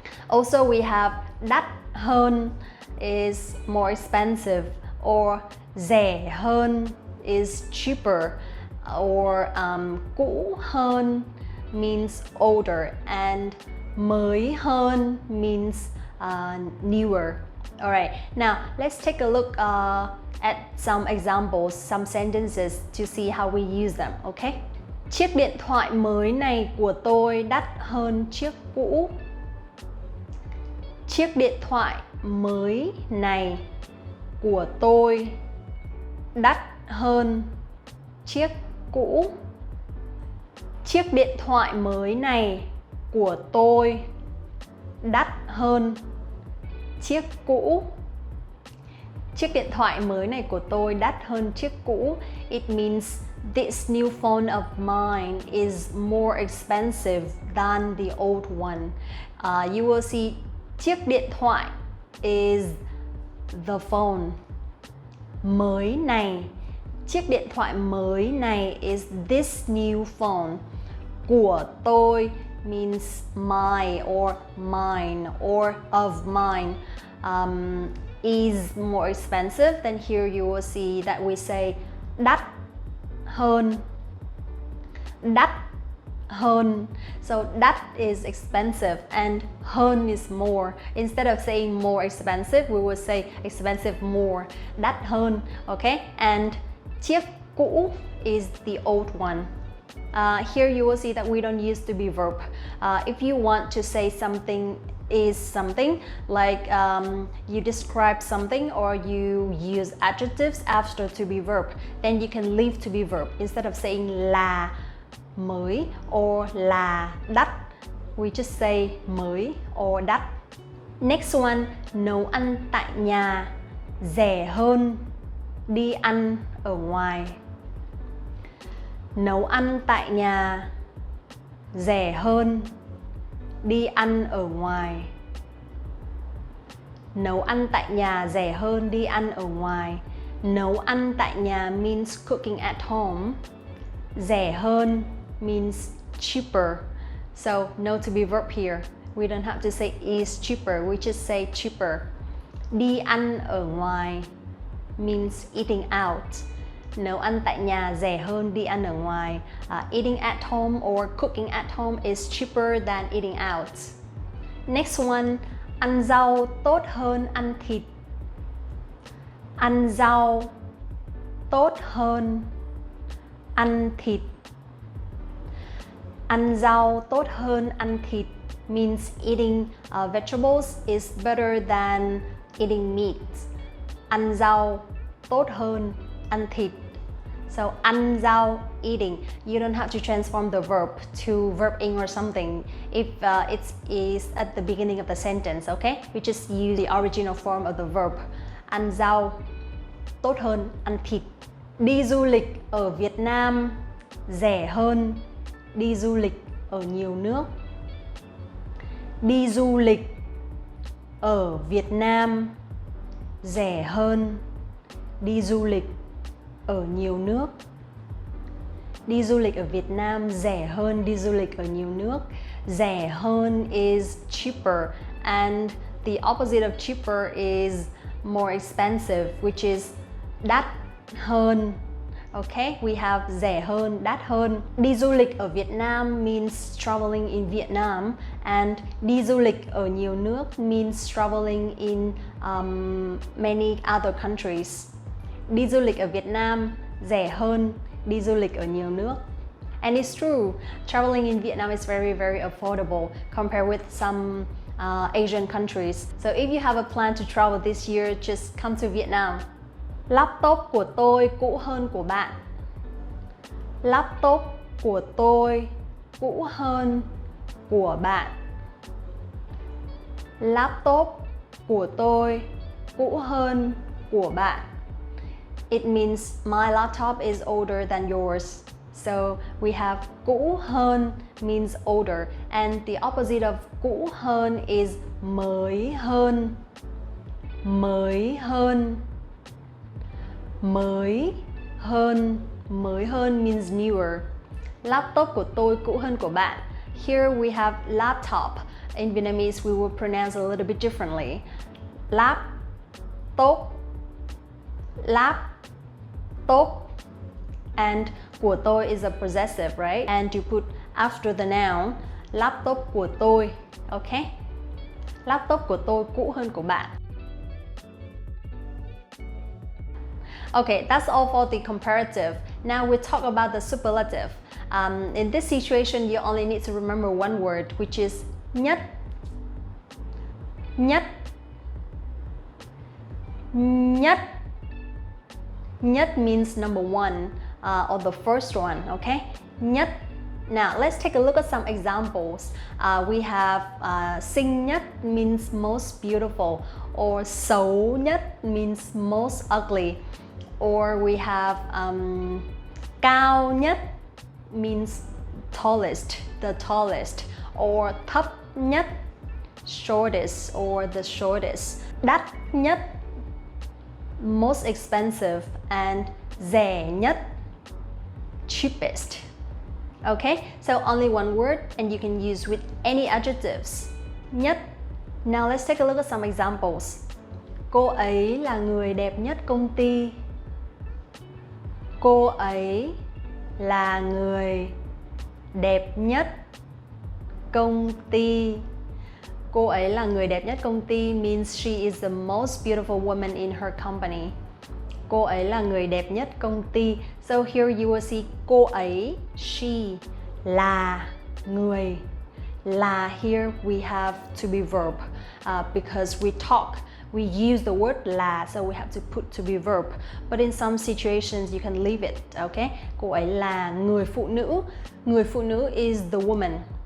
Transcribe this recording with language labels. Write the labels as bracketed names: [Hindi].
[English] Also, we have đắt hơn is more expensive, or rẻ hơn is cheaper, or cũ hơn means older, and mới hơn means newer. Alright, now let's take a look at some examples, some sentences to see how we use them, okay? [Vietnamese] Chiếc điện thoại mới này của tôi đắt hơn chiếc cũ. Chiếc điện thoại mới này của tôi đắt hơn chiếc cũ. Chiếc điện thoại mới này của tôi đắt hơn chiếc cũ. Chiếc điện thoại mới này của tôi đắt hơn chiếc cũ. [English] It means this new phone of mine is more expensive than the old one. You will see chiếc điện thoại is the phone. [Vietnamese] Mới này, chiếc điện thoại mới này [English] is this new phone. Của tôi means my or mine or of mine. Is more expensive, then here you will see that we say đắt hơn. Đắt hơn. So đắt is expensive and hơn is more. Instead of saying more expensive, we will say expensive more. Đắt hơn, okay? And chiếc cũ is the old one. Here you will see that we don't use to be verb. If you want to say something is something, like you describe something or you use adjectives after to be verb, then you can leave to be verb. Instead of saying là mới or là đắt, we just say mới or đắt. Next one, [Vietnamese] nấu ăn tại nhà rẻ hơn đi ăn ở ngoài. Nấu ăn tại nhà rẻ hơn đi ăn ở ngoài. Nấu ăn tại nhà rẻ hơn đi ăn ở ngoài. Nấu ăn tại nhà [English] means cooking at home. Rẻ hơn means cheaper. So no to be verb here. We don't have to say is cheaper, we just say cheaper. [Vietnamese] Đi ăn ở ngoài [English] means eating out. [Vietnamese] Nấu ăn tại nhà rẻ hơn đi ăn ở ngoài. [English] Eating at home or cooking at home is cheaper than eating out. Next one, [Vietnamese] ăn rau tốt hơn ăn thịt. Ăn rau tốt hơn ăn thịt. Ăn rau tốt hơn ăn thịt [English] means eating vegetables is better than eating meat. [Vietnamese] Ăn rau tốt hơn ăn thịt. So ăn rau, eating. [English] You don't have to transform the verb to verb ing or something if it is at the beginning of the sentence, okay? You just use the original form of the verb. [Vietnamese] Ăn rau tốt hơn ăn thịt. Đi du lịch ở Việt Nam rẻ hơn đi du lịch ở nhiều nước. Đi du lịch ở Việt Nam rẻ hơn đi du lịch ở nhiều nước. Đi du lịch ở Việt Nam rẻ hơn đi du lịch ở nhiều nước. [English] Rẻ hơn is cheaper and the opposite of cheaper is more expensive, which is đắt hơn. [Vietnamese] Okay, we have rẻ hơn, đắt hơn. Đi du lịch ở Việt Nam [English] means traveling in Vietnam, and [Vietnamese] đi du lịch ở nhiều nước [English] means traveling in many other countries. [Vietnamese] Đi du lịch ở Việt Nam rẻ hơn đi du lịch ở nhiều nước. [English] And it's true, traveling in Vietnam is very, very affordable compared with some Asian countries. So if you have a plan to travel this year, just come to Vietnam. [Vietnamese] Laptop của tôi cũ hơn của bạn. Laptop của tôi cũ hơn của bạn. Laptop của tôi cũ hơn của bạn. [English] It means my laptop is older than yours. So we have cũ hơn means older, and the opposite of cũ hơn is mới hơn. [Vietnamese] Mới hơn. Mới hơn. [English] Mới hơn means newer. [Vietnamese] Laptop của tôi cũ hơn của bạn. [English] Here we have laptop. In Vietnamese, we will pronounce a little bit differently. Laptop. Laptop. And của tôi is a possessive, right? And you put after the noun, laptop của tôi, okay? [Vietnamese] Laptop của tôi cũ hơn của bạn. [English] Okay, that's all for the comparative. Now we talk about the superlative. In this situation, you only need to remember one word, which is nhất. Nhất. Nhất. Nhất means number one, or the first one, okay? Nhất. Now, let's take a look at some examples. We have xinh nhất means most beautiful, or xấu nhất means most ugly. Or we have cao nhất means tallest, the tallest. Or thấp nhất, shortest or the shortest. Đắt nhất, most expensive. And rẻ nhất, cheapest. Okay, so only one word and you can use with any adjectives. Nhất. Now let's take a look at some examples. [Vietnamese] Cô ấy là người đẹp nhất công ty. Cô ấy là người đẹp nhất công ty. Cô ấy là người đẹp nhất công ty [English] means she is the most beautiful woman in her company. [Vietnamese] Cô ấy là người đẹp nhất công ty. [English] So here you will see [Vietnamese] cô ấy, she, là, người. [English] Là here we have to be verb because we talk. We use the word là, so we have to put to be verb. But in some situations you can leave it, okay? [Vietnamese] Cô ấy là người phụ nữ. [English] Người phụ nữ is the woman.